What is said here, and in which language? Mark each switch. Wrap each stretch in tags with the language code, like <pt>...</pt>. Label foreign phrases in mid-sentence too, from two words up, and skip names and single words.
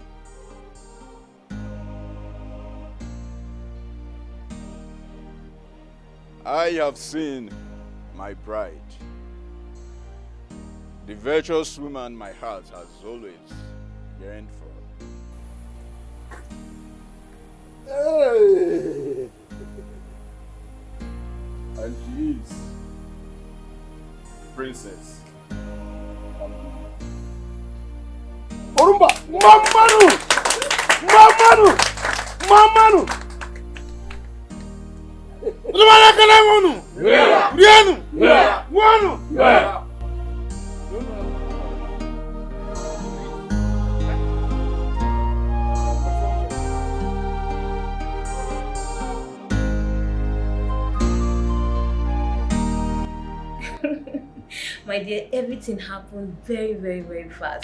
<en>I have seen my bride, the virtuous woman my heart has always yearned for. Hey. And she is Princess. Orumba! Mamanu! Mamanu! Mamanu! Lumana kanamunu! Yeah! Rianu! Yeah! Wanu! Yeah! My dear, everything happened very, very, very fast.</en>